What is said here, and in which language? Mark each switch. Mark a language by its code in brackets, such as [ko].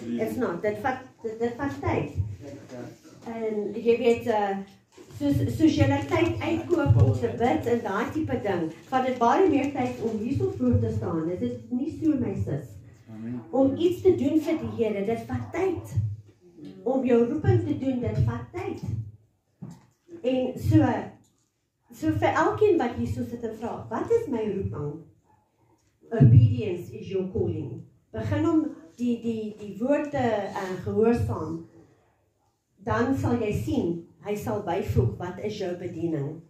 [en] It's not, [af] dit vat tyd. En jy weet, soos jy tyd uitkoop om te bid en daai tipe ding, vat dit baie meer tyd om hierso voor te staan, is dit nie so, my sis? Om iets te doen vir die Here, dit vat tyd. Om jou roeping te doen, dit vat tyd. En so vir elkeen wat hierso sit en vra, wat is my roeping? [en] Obedience is your calling. [af] Begin om die woorde gehoorsaam, dan sal jy sien, hy sal byvoeg, wat is jou bediening?